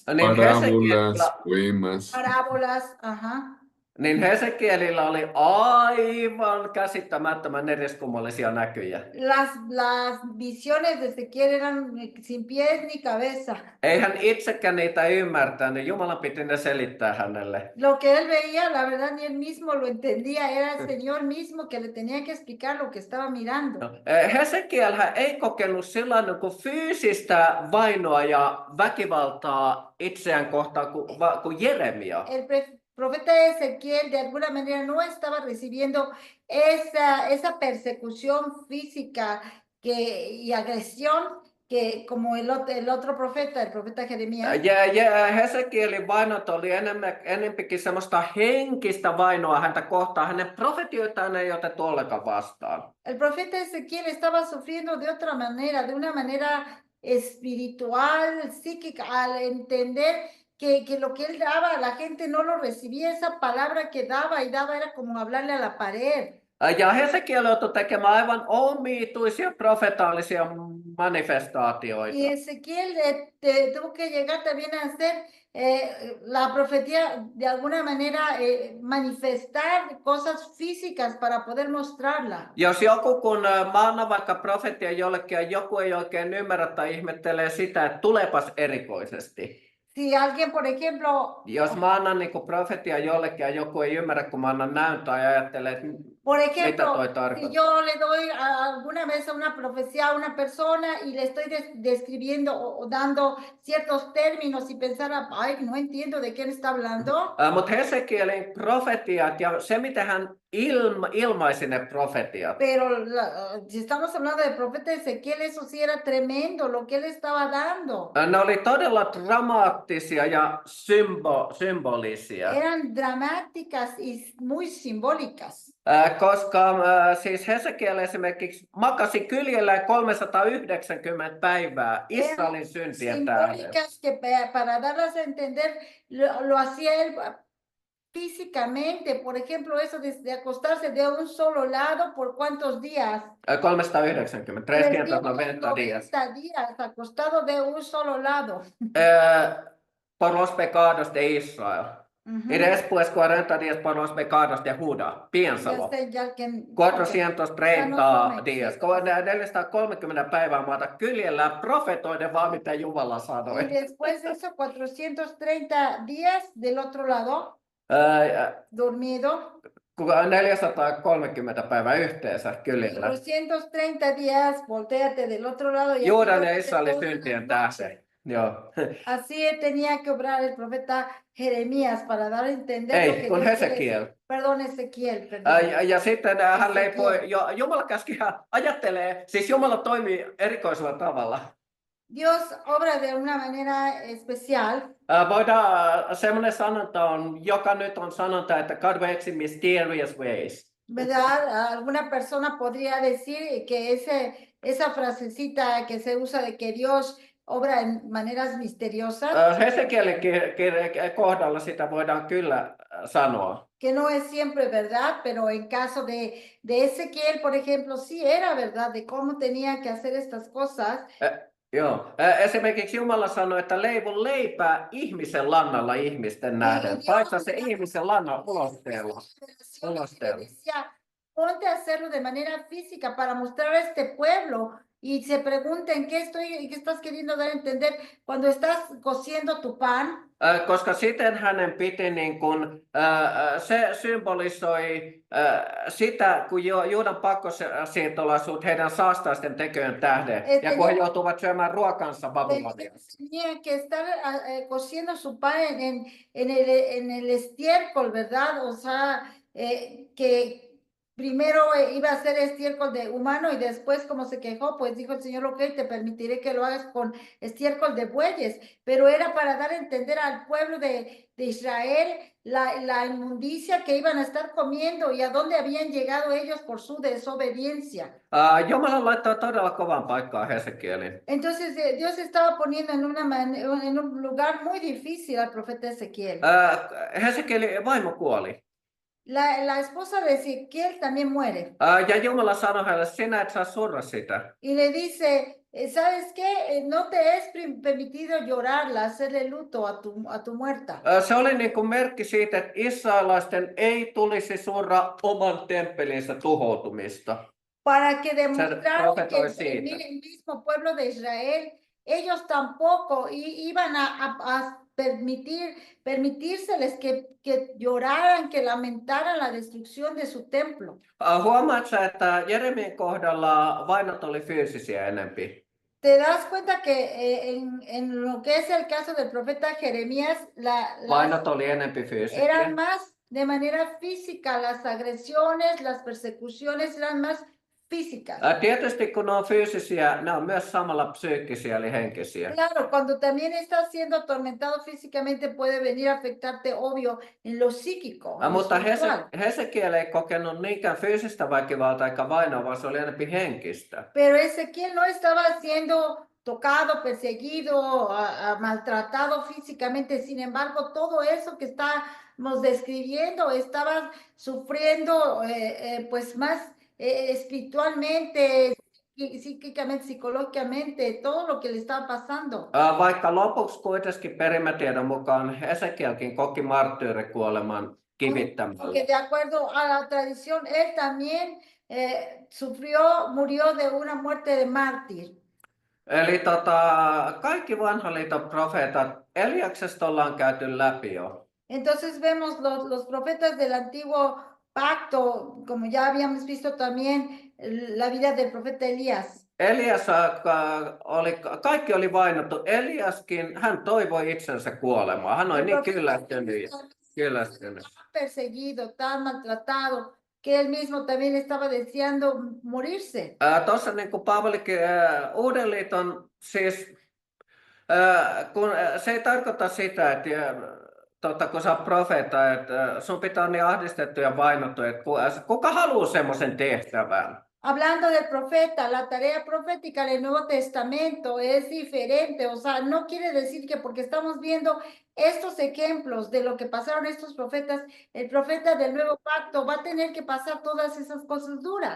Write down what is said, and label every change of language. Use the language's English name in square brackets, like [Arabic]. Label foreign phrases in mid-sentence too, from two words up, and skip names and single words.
[Spanish] Parábolas, poemas. Parábolas, ajá. [Finnish] Niin Hesekielillä oli aivan käsittämättömän eriskummallisia näkyjä. [Spanish] Las visiones de Ezequiel eran sin pies ni cabeza. [Finnish] Ei hän itsekään niitä ymmärtänyt, Jumala piti ne selittää hänelle. [Spanish] Lo que él veía, la verdad, ni él mismo lo entendía, era el Señor mismo que le tenía que explicar lo que estaba mirando. [Finnish] Hesekielhän ei kokenut sellainen kuin fyysistä vainoa ja väkivaltaa itseään kohtaan kuin Jeremia. [Spanish] Profeta Ezequiel de alguna manera no estaba recibiendo esa persecución física y agresión que como el otro profeta, el profeta Jeremías. [Finnish] Ja Hesekielin vainot oli enempikin semmoista henkistä vainoa häntä kohtaan. Hänen profetioitaan ei otettu ollenkaan vastaan. [Spanish] El profeta Ezequiel estaba sufriendo de otra manera, de una manera espiritual, psíquica, al entender que lo que él daba, la gente no lo recibía, esa palabra que daba y daba era como hablarle a la pared. [Finnish] Ja Hesekiel joutui tekemään aivan omituisia profetaalisia manifestaatioita. [Spanish] Y Ezequiel tuvo que llegar también a hacer la profecía de alguna manera manifestar cosas físicas para poder mostrarla. [Finnish] Jos joku, kun mä annan vaikka profetia jollekin ja joku ei oikein ymmärrä tai ihmettelee sitä, että tulepas erikoisesti. [Spanish] Si alguien, por ejemplo, [Finnish] Jos mä annan niin profetia jollekin ja joku ei ymmärrä, kun mä annan näyttöä ja ajattelee, että [Spanish] por [Finnish] mitä [Spanish] ejemplo, [Finnish] toi [Spanish] si [Finnish] tarkoittaa. [Spanish] yo le doy alguna vez una profecía a una persona y le estoy describiendo o dando ciertos términos y pensar, ay, no entiendo de quién está hablando. [Finnish] Mutta Hesekielin profetiat ja se, miten hän ilmaisi ne profetiat, [Spanish] Pero si estamos hablando del profeta Ezequiel, eso sí era tremendo lo que él estaba dando. [Finnish] ne oli todella dramaattisia ja symbolisia. [Spanish] Eran dramáticas y muy simbólicas. [Finnish] Koska siis Hesekiel esimerkiksi makasi kyljellään 390 päivää Israelin syntien tähden. [Spanish] Simbólicas que para darlas a entender lo hacía él físicamente. Por ejemplo, eso de acostarse de un solo lado por cuántos días. 390, 390 días. 390 días acostado de un solo lado. Por los pecados de Israel. Ujú. Y después 40 días por los pecados de Judá. Piénsalo. 430 días. [Finnish] 430 päivää maata kyljellään profetoiden vaan mitä Jumala sanoi. [Spanish] Y después de eso, 430 días del otro lado, dormido. [Finnish] 430 päivää yhteensä kyljellään. [Spanish] 430 días, volteate del otro lado. Y [Finnish] Juudan ja Israelin syntien tähden. Joo. [Spanish] Así tenía que obrar el profeta Jeremías para dar a entender lo [Finnish] Ei, [Spanish] que [Finnish] kun [Spanish] Dios [Finnish] Hesekiel. [Spanish] Perdón, Ezequiel, perdón. [Finnish] Ja sitten hän leipoi, Jumala käski hän ajattelee, siis Jumala toimii erikoisella tavalla. [Spanish] Dios obra de una manera especial. [Finnish] Voidaan, semmoinen sanonta on, joka nyt on sanonta, että [English] God works in mysterious ways. [Spanish] ¿Verdad? Alguna persona podría decir que esa frasecita que se usa de que Dios obra en maneras misteriosas. [Finnish] Hesekielin kohdalla sitä voidaan kyllä sanoa. [Spanish] Que no es siempre verdad, pero en caso de Ezequiel, por ejemplo, sí era verdad de cómo tenía que hacer estas cosas. [Finnish] Joo. Esimerkiksi Jumala sanoi, että leivon leipää ihmisen lannalla ihmisten nähden. Paista se ihmisen lannan ulosteella. [Spanish] Ponte a hacerlo de manera física para mostrar a este pueblo y se pregunten qué estás queriendo dar a entender cuando estás cociendo tu pan. [Finnish] Koska siten hänen piti niin kun, se symbolisoi sitä, kun Juudan pakkosiirtolaisuus heidän saastaisten tekojen tähden, ja kun he joutuvat syömään ruokansa Babyloniassa. [Spanish] Tenía que estar cociendo su pan en el estiércol, ¿verdad? O sea, que primero iba a ser estiércol de humano y después, como se quejó, pues dijo el Señor, ok, te permitiré que lo hagas con estiércol de bueyes, pero era para dar a entender al pueblo de Israel la inmundicia que iban a estar comiendo y a dónde habían llegado ellos por su desobediencia. [Finnish] Jumala laittaa todella kovan paikkaan Hesekielin. [Spanish] Entonces Dios estaba poniendo en un lugar muy difícil al profeta Ezequiel. [Finnish] Hesekielin vaimo kuoli. [Spanish] La esposa de Ezequiel también muere. [Finnish] Ja Jumala sanoi hänelle, sinä et saa surra sitä. [Spanish] Y le dice, ¿sabes qué? No te es permitido llorarla, hacerle luto a tu muerta. [Finnish] Se oli niin kuin merkki siitä, että israelaisten ei tulisi surra oman temppelinsä tuhoutumista. [Spanish] Para que demostraran que [Finnish] profetoi [Spanish] el mismo pueblo de Israel, ellos tampoco iban a permitírseles que lloraran, que lamentaran la destrucción de su templo. [Finnish] Huomaatko, että Jeremian kohdalla vainot oli fyysisiä enempi? [Spanish] ¿Te das cuenta que en lo que es el caso del profeta Jeremías, [Finnish] vainot oli enempi fyysisiä? [Spanish] Eran más de manera física, las agresiones, las persecuciones eran más físicas. [Finnish] Tietysti kun on fyysisiä, ne on myös samalla psyykkisiä eli henkisiä. [Spanish] Claro, cuando también estás siendo atormentado físicamente puede venir a afectarte, obvio, en lo psíquico. [Finnish] Mutta Hesekiel ei kokenut niinkään fyysistä väkivaltaa eikä vainoa, vaan se oli enemmän henkistä. [Spanish] Pero Ezequiel no estaba siendo tocado, perseguido, maltratado físicamente. Sin embargo, todo eso que estamos describiendo, estaba sufriendo pues más espiritualmente, psíquicamente, psicológicamente, todo lo que le estaba pasando. [Finnish] Vaikka lopuksi kuitenkin perimätiedon mukaan Hesekielkin koki marttyyrikuoleman kivittämällä. [Spanish] Porque de acuerdo a la tradición, él también murió de una muerte de mártir. [Finnish] Eli kaikki vanhan liiton profeetat Eliaksesta ollaan käyty läpi jo. [Spanish] Entonces vemos los profetas del antiguo pacto, como ya habíamos visto también la vida del profeta Elías. [Finnish] Elias, kaikki oli vainottu. Eliaskin, hän toivoi itsensä kuolemaa. Hän oli [Spanish] El [Finnish] niin [Spanish] profeta [Finnish] kyllästynyt. [Spanish] perseguido, tan maltratado, que él mismo también estaba deseando morirse. [Finnish] Tuossa niin kuin Paavalikin Uuden liiton, siis kun se ei tarkoita sitä, että kun sä oot profeetta, että sun pitää olla niin ahdistettu ja vainottu, että kuka haluaa semmoisen tehtävän? [Spanish] Hablando del profeta, la tarea profética del Nuevo Testamento es diferente, o sea, no quiere decir que porque estamos viendo estos ejemplos de lo que pasaron estos profetas, el profeta del Nuevo Pacto va a tener que pasar todas esas cosas duras.